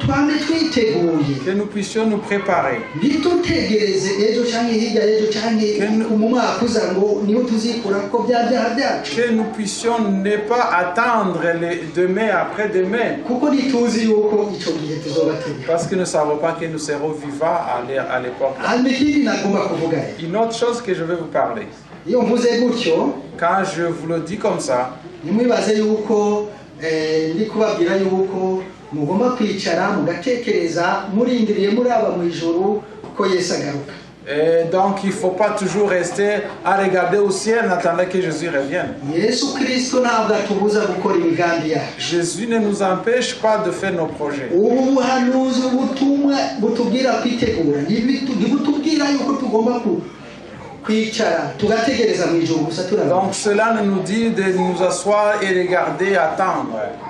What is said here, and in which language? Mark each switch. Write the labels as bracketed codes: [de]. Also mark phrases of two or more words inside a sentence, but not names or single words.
[fr] Que nous puissions nous préparer. Que nous puissions ne pas attendre demain après-demain. Parce que nous ne savons pas que nous serons vivants à l'époque. Une autre chose que je vais vous parler. Quand je vous le dis comme ça, [rw] ndi kubabwira yuko mugomba kwicara mugatekereza murindiriye muraba mu ijuru ko Yesu agaruka. [fr] Donc il ne faut pas toujours rester à regarder au ciel en attendant que Jésus revienne. Jésus ne nous empêche pas de faire nos projets. Donc cela nous dit de nous asseoir et regarder, attendre.